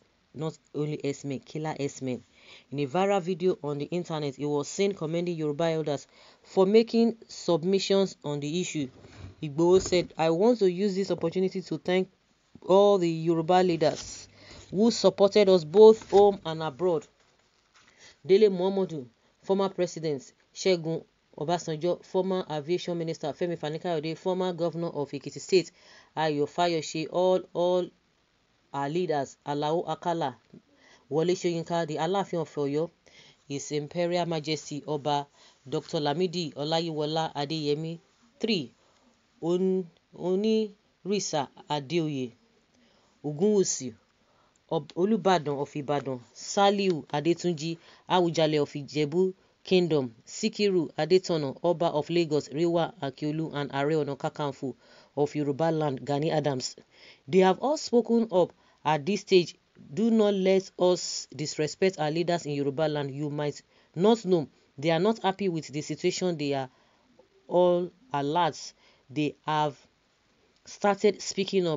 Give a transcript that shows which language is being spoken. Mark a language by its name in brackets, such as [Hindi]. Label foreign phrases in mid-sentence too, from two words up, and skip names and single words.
[English] Not only Esme, killer Esme. In a viral video on the internet, he was seen commending Yoruba elders for making submissions on the issue. Igboho said, "I want to use this opportunity to thank all the Yoruba leaders who supported us both home and abroad. Dele Momodu, former president, Segun Obasanjo, former aviation minister, Femi Fani-Kayode, former governor of Ekiti State, Ayo Fayose, all our leaders, Alao Akala, Wole Soyinka, the Alaafin of Oyo, His Imperial Majesty Oba Dr. Lamidi Olayiwola Adeyemi, 3. Onirisa Adeoye, Ogunwusi, Olubadan of Ibadan, Saliu Adetunji Awujale of Ijebu Kingdom, Sikiru Adetono, Oba of Lagos, Rewa Akiolu, and Ààrẹ Ọ̀nà Kakanfò of Yoruba land, Gani Adams. They have all spoken up at this stage. Do not let us disrespect our leaders in Yoruba land. You might not know. They are not happy with the situation. They are all alert. They have started speaking up.